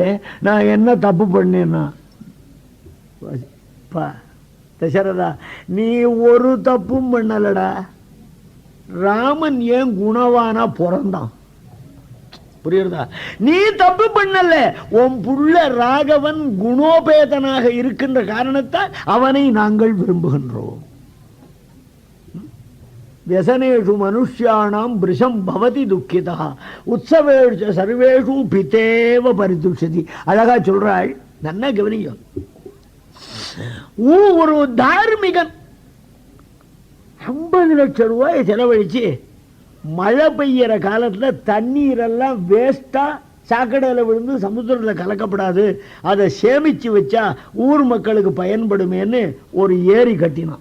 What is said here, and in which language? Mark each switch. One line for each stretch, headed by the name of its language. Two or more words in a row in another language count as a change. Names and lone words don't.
Tamil: நான் என்ன தப்பு பண்ணேன்னா? தசரதா, நீ ஒரு தப்பும் பண்ணலடா. ராமன் ஏன் குணவானா பிறந்தான்? புரியுறதா? நீ தப்பு பண்ணல. உன் புள்ள ராகவன் குணோபேதனாக இருக்கின்ற காரணத்தால் அவனை நாங்கள் விரும்புகின்றோம்.
Sanskrit: व्यसनेषु मनुष्याणां वृषं भवति दुःखिता उत्सवेषु सर्वेषु पितेव परिदुष्यति.
Tamil: அழகா சொல்றாள், நன்னா கவனிங்க. ஒரு தார்மிகன் 50 லட்சம் ரூபாய் செலவழிச்சு மழை பெய்யற காலத்துல தண்ணீர் எல்லாம் வேஸ்டா சாக்கடையில் விழுந்து சமுத்திரத்தில் கலக்கப்படாது, அதை சேமிச்சு வச்சா ஊர் மக்களுக்கு பயன்படுமேன்னு ஒரு ஏரி கட்டினான்.